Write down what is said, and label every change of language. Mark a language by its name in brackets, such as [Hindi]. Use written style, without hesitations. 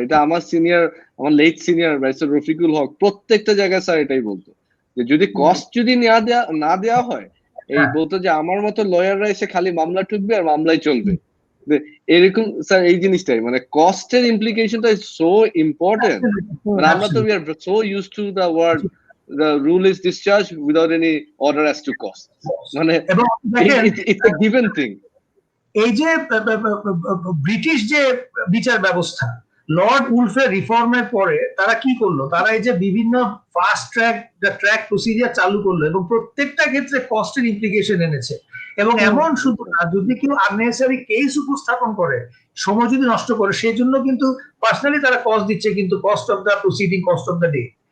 [Bangla] এটা আমার সিনিয়র, আমার লেট সিনিয়র ব্যারিস্টার রফিকুল হক প্রত্যেকটা জায়গায় স্যার এটাই বলতো, যে যদি কস্ট যদি না দেওয়া হয়, এই বলতো যে আমার মতো লয়াররা এসে খালি মামলা ঠুকবে আর মামলাই চলবে, এরকম স্যার। এই জিনিসটাই মানে কস্টের ইমপ্লিকেশনটা [English] Is so important. [Bangla] মানে আমরা তো [English] We are so used to the word the rule is discharged without any order as to cost, মানে it's a given thing। [Bangla] এই যে ব্রিটিশ যে বিচার ব্যবস্থা, লর্ড উলফের রিফর্মের পরে তারা কি করলো? তারা এই যে বিভিন্ন ফাস্ট ট্র্যাক প্রসিডিয়ার চালু করলো এবং প্রত্যেকটা ক্ষেত্রে কস্টের ইমপ্লিকেশন এনেছে। এবং এমন শুধু না, যদি কেউ আননেসেসারি কেস উপস্থাপন করে, সময় যদি নষ্ট করে, সেই জন্য কিন্তু পার্সোনালি তারা কস্ট দিচ্ছে, কিন্তু [English] Cost of the proceeding, cost of the day.